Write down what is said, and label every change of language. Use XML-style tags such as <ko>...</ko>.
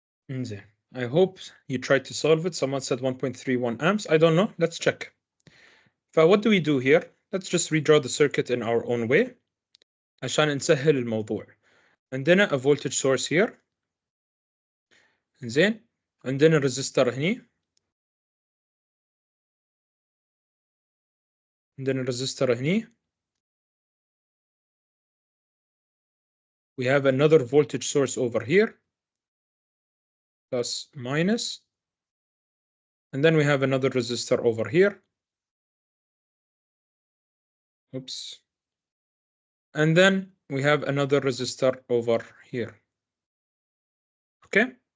<ar>إنزين.</ar> <en>I hope you tried to solve it. Someone said 1.31 amps. I don't know. Let's check. What do we do here? Let's just redraw the circuit in our own way</en> <ar>عشان نسهل الموضوع.</ar> <en>عندنا a voltage source here.</en> <ar>إنزين. عندنا resistor هني. عندنا resistor هني.</ar> <en>We have another voltage source over here. Plus minus. And then we have another resistor over here. Oops. And then we have another resistor over here. Okay.</en>